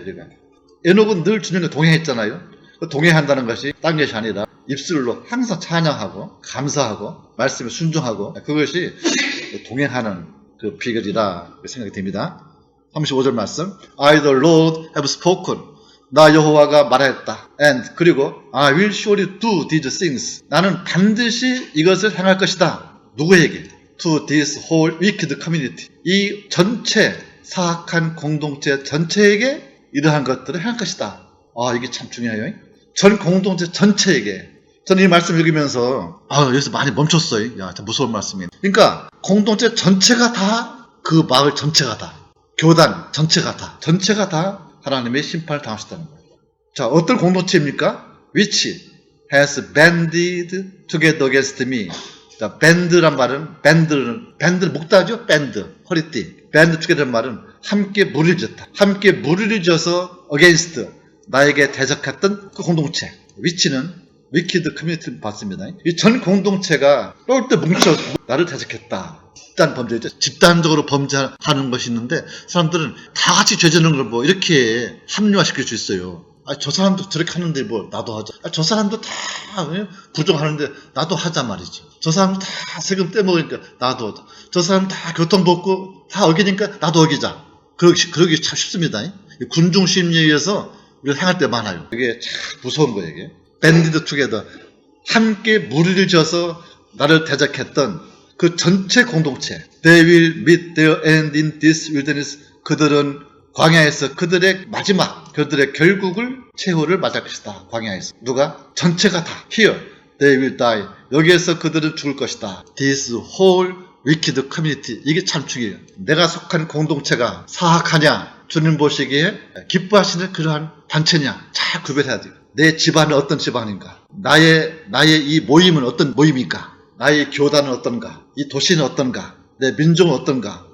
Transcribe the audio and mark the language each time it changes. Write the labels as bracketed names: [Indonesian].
[Korean] 우리가 에녹은 늘 주님과 동행했잖아요. 동행한다는 것이 딴 것이 아니라 입술로 항상 찬양하고 감사하고 말씀에 순종하고 그것이 동행하는 그 비결이라 생각이 됩니다. 35절 말씀. [English] I the Lord have spoken. [Korean] 나 여호와가 말하였다. [English] And [Korean] 그리고 [English] I will surely do these things. [Korean] 나는 반드시 이것을 행할 것이다. 누구에게? [English] To this whole wicked community. [Korean] 이 전체 사악한 공동체 전체에게 이러한 것들을 행할 것이다. 이게 참 중요해요. 전 공동체 전체에게. 저는 이 말씀 읽으면서 여기서 많이 멈췄어요. 야, 참 무서운 말씀이에요. 그러니까 공동체 전체가 다 그 마을 전체가 다 교단 전체가 다 하나님의 심판을 당하셨다는 거예요. 자, 어떤 공동체입니까? [English] Which has banded together against me. [Korean] 자, band란 말은 밴드를 묶다죠. 밴드 허리띠. band together란 말은 함께 무리를 졌다. 함께 무리를 져서 against 나에게 대적했던 그 공동체. which는 wicked community를 봤습니다. 이 전 공동체가 똘똘 뭉쳐 나를 대적했다. 집단 범죄죠. 집단적으로 범죄하는 것이 있는데 사람들은 다 같이 죄 짓는 걸 뭐 이렇게 합리화시킬 수 있어요. 저 사람도 저렇게 하는데 뭐 나도 하자. 저 사람도 다 부정하는데 나도 하자 말이지. 저 사람도 다 세금 떼먹으니까 나도 하자. 저 사람 다 교통법고 다 어기니까 나도 어기자. 그러기 참 쉽습니다. 군중 심리에 의해서 우리가 행할 때 많아요. 이게 참 무서운 거예요. 이게 밴디드 투게더 함께 무리를 져서 나를 대적했던 그 전체 공동체. [English] They will meet their end in this wilderness. [Korean] 그들은 광야에서 그들의 마지막, 그들의 결국을 최후를 맞을 것이다. 광야에서. 누가? 전체가 다. [English] Here, they will die. [Korean] 여기에서 그들은 죽을 것이다. [English] This whole wicked community. [Korean] 이게 참 중요해요. 내가 속한 공동체가 사악하냐, 주님 보시기에 기뻐하시는 그러한 단체냐, 잘 구별해야 돼요. 내 집안은 어떤 집안인가? 나의 이 모임은 어떤 모임인가? 나의 교단은 어떤가? 이 도시는 어떤가? 내 민족은 어떤가?